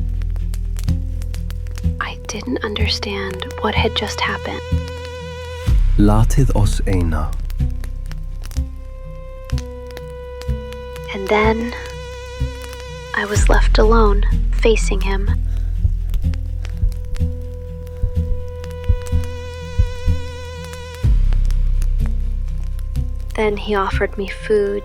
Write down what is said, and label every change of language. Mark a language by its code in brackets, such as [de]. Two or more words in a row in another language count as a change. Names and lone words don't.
[en] I didn't understand what had just happened. [is] Latið oss eina. [en] And then I was left alone, facing him. Then he offered me food.